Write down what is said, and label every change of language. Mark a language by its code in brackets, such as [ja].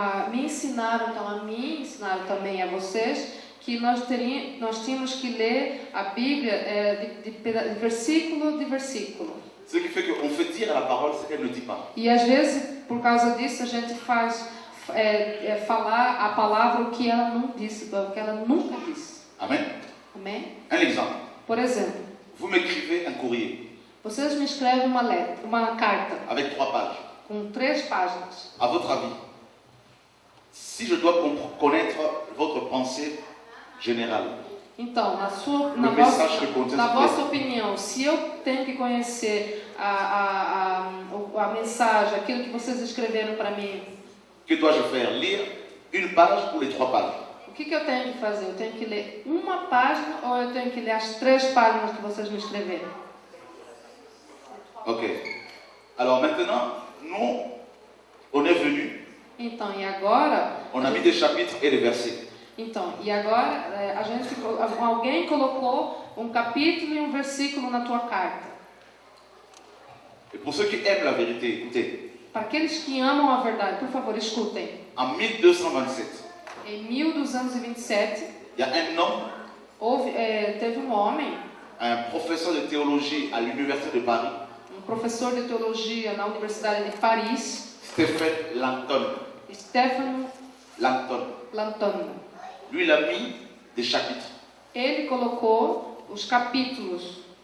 [pt] Me ensinaram, então a mim, ensinaram também a vocês, que nós tínhamos que ler a Bíblia de versículo de versículo. [fr] Ce qui fait qu'on fait dire à la parole ce qu'elle ne dit pas. [pt] E às vezes, por causa disso, a gente faz falar a palavra o que ela não disse, o que ela nunca disse. [fr] Amen. [pt] Amém? [fr] Un exemple. [pt] Por exemplo, [fr] Vous m'écrivez un courrier [pt] vocês me escrevem uma carta [fr] avec 3 pages. [pt] com 3 páginas. [fr] À votre avis, si je dois connaître votre pensée générale, [pt] Então, na [fr] le message que contient ce [pt] vossa [fr] texte, [pt] opinião, se eu tenho que conhecer a mensagem, aquilo que vocês escreveram para mim, [fr] que dois-je faire? Lire une page ou les 3 pages? [pt] o que eu tenho que fazer? Eu tenho que ler uma página ou eu tenho que ler as 3 páginas que vocês me escreveram? Ok. [fr] Alors maintenant, nous, on est venu, [pt] Então, e agora, [fr] on a mis des chapitres et des versets. [pt] Então, e agora alguém colocou um capítulo e um versículo na tua carta. [fr] Et pour ceux qui aiment la vérité, écoutez, [pt] Para aqueles que amam a verdade, por favor, escutem. [fr] en 1227, [pt] Em 1227, [fr] il y a un homme, [pt] teve um homem, [fr] un professeur de théologie à l'université de Paris, [pt] um professor de teologia na Universidade de Paris, [fr] Stephen [pt] Stephen [fr] Langton. [pt] Lanton. [fr] Lui, il a mis des chapitres [pt] Ele colocou os capítulos